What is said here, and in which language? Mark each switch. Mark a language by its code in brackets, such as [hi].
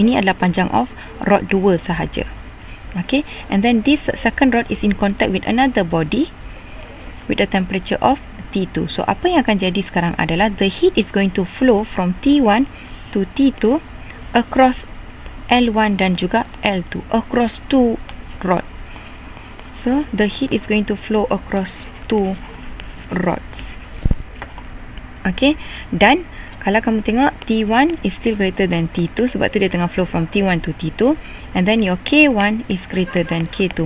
[ms] Ini adalah panjang [en] of rod [ms] 2 sahaja. [en] Okay, and then this second rod is in contact with another body with a temperature of T2. So [ms] apa yang akan jadi sekarang adalah [en] the heat is going to flow from T1 to T2 across L1 [ms] dan juga [en] L2, across two rod. So the heat is going to flow across two rods. Okay, [ms] dan kalau kamu tengok [en] T1 is still greater than T2 [ms] sebab tu dia tengah [en] flow from T1 to T2, and then your K1 is greater than K2.